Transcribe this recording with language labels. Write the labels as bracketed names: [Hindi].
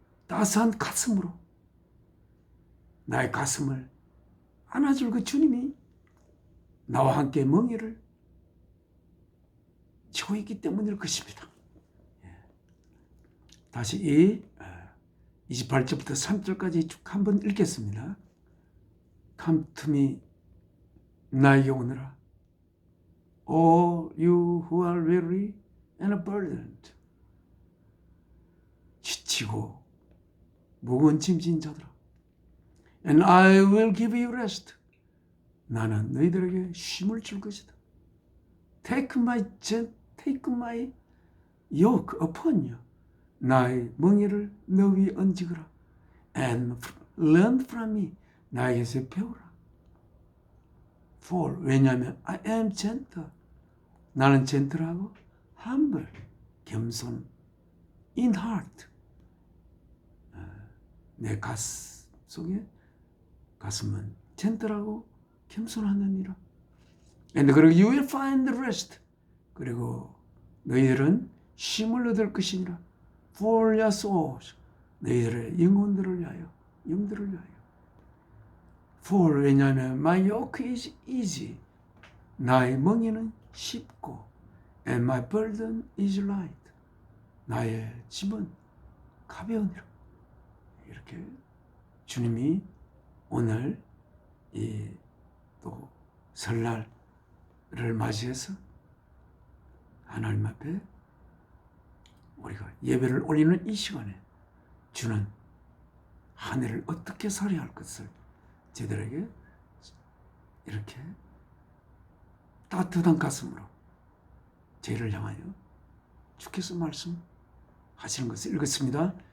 [Korean] 따스한 가슴으로 나의 가슴을 안아줄 그 주님이 나와 함께 멍에를 지고 있기 때문일 것입니다. 다시 28절부터 3절까지 쭉 한번 읽겠습니다. [English] Come to me, [Korean] 나에게 오너라. [English] All you who are weary and burdened. [Korean] 지치고 무거운 짐진 자들아. [English] And I will give you rest. [Korean] 나는 너희들에게 쉼을 줄 것이다. [English] Take my yoke upon you. [Korean] 나의 멍에를 너 위에 얹으거라. [English] And learn from me. [Korean] 나에게서 배우라. [English] For [Korean] 왜냐하면 [English] I am gentle. [Korean] 나는 젠틀하고 [English] humble, [Korean] 겸손, [English] in heart. [Korean] 내 가슴 속에 가슴은 젠틀하고 겸손하느니라. [English] And [Korean] 그리고 [English] you will find rest. [Korean] 그리고 너희들은 쉼을 얻을 것이니라. [English] For your souls. [Korean] 너희들의 영혼들을 위하여, 영들을 위하여. [English] For [Korean] 왜냐하면 [English] my yoke is easy. [Korean] 나의 멍에는 쉽고 [English] and my burden is light. [Korean] 나의 짐은 가벼우니라. 이렇게 주님이 오늘 이 또 설날을 맞이해서 하나님 앞에 우리가 예배를 올리는 이 시간에 주는 한 해를 어떻게 살아야 할 것을 저희들에게 이렇게 따뜻한 가슴으로 저희를 향하여 주께서 말씀하시는 것을 읽었습니다.